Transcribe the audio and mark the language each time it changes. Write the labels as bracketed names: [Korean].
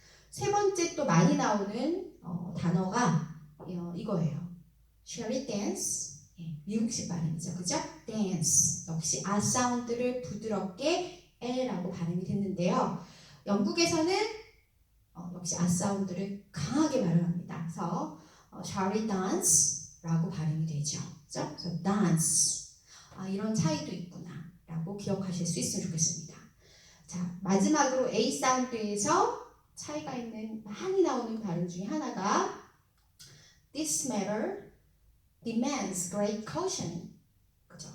[Korean] 세 번째 또 많이 나오는 단어가 이거예요. [English] Shall we dance? [Korean] 미국식 발음이죠. 그죠? [English] dance. [Korean] 역시 아 사운드를 부드럽게 L라고 발음이 됐는데요. 영국에서는 역시 아 사운드를 강하게 발음합니다. [English] 그래서 Shall we dance? [Korean] 라고 발음이 되죠. 그죠? 그래서 dance. 이런 차이도 있구나 라고 기억하실 수 있으면 좋겠습니다. 자, 마지막으로 A 사운드에서 차이가 있는 많이 나오는 발음 중에 하나가 [English] This matter demands great caution. [Korean] 그죠?